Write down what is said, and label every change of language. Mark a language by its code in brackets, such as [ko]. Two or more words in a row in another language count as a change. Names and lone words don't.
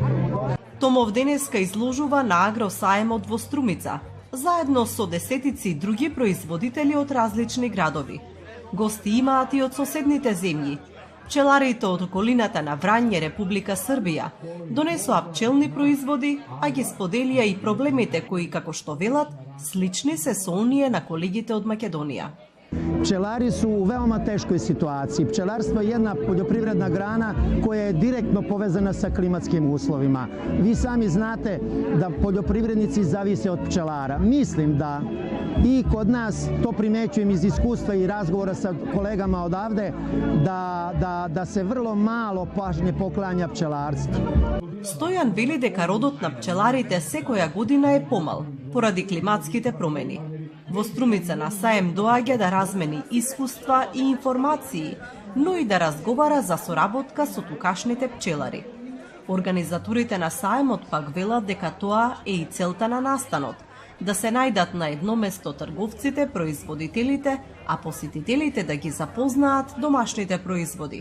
[mk] Томов денеска изложува на агросаемот во Струмица, заедно со десетици други производители од различни градови. Гости имаат и од соседните земји. Пчеларите од околината на Врање, Република Србија, донесоа пчелни производи, а ги споделија и проблемите кои, како што велат, слични се со оние на колегите од Македонија. [sr] Pčelari su u veoma teškoj situaciji. Pčelarstvo je jedna poljoprivredna grana koja je direktno povezana sa klimatskim uslovima. Vi sami znate da poljoprivrednici zavise od pčelara. Mislim da i kod nas, to primećujem iz iskustva i razgovora sa kolegama odavde, da se vrlo malo pažnje poklanja pčelarstvu. [mk] Стојан вели дека родот на пчеларите секоја година е помал, поради климатските промени. Во Струмица на саем доаѓа да размени искуства и информации, но и да разговара за соработка со тукашните пчелари. Организаторите на саемот пак велат дека тоа е и целта на настанот, да се најдат на едно место трговците, производителите, а посетителите да ги запознаат домашните производи.